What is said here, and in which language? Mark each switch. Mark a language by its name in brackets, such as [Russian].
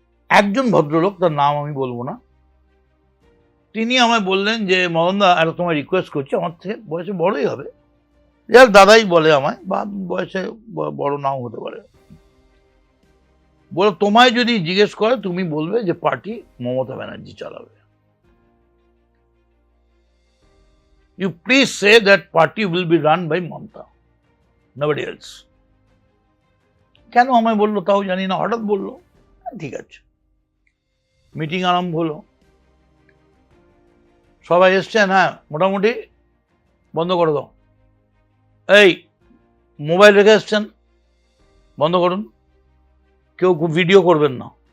[Bangla] একজন ভদ্রলোক, তার নাম আমি বলবো না, তিনি আমায় বললেন যে মদনদা, একটা তোমায় রিকোয়েস্ট করছি, আমার থেকে বয়সে বড়ই হবে, যার দাদাই বলে আমায়, বা বয়সে বড় নাও হতে পারে, বলে তোমায় যদি জিজ্ঞেস করে তুমি বলবে যে পার্টি মমতা ব্যানার্জি চালাবে। [English] You please say that party will be run by Mamata, nobody else. [Bangla] কেন আমায় বললো তাও জানি না, হঠাৎ বললো। ঠিক আছে, মিটিং আরম্ভ হলো, সবাই এসছেন, হ্যাঁ মোটামুটি বন্ধ করে দাও, এই মোবাইল রেখে এসছেন, বন্ধ করুন, কেউ ভিডিও করবেন না।